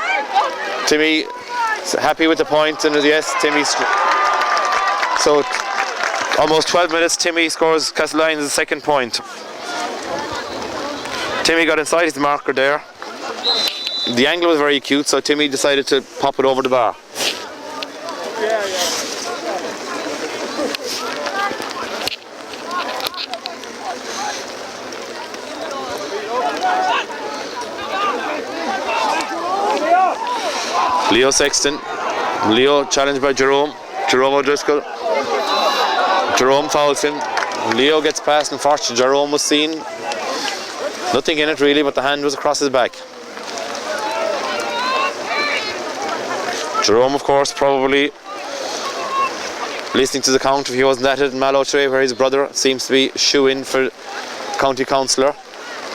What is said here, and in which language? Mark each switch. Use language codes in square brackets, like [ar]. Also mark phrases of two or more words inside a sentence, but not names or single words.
[en] Timmy happy with the point, and yes, Timmy's. So almost 12 minutes. Timmy scores Castlelyons' second point. Timmy got inside his marker there. The angle was very acute, so Timmy decided to pop it over the bar. Leo Sexton. Leo challenged by Jerome. Jerome O'Driscoll. Jerome fouls him. Leo gets past, and unfortunately Jerome was seen. Nothing in it really, but the hand was across his back. Jerome, of course, probably listening to the count if he wasn't at it in Mallow today, where his brother seems to be shoe-in for county councillor.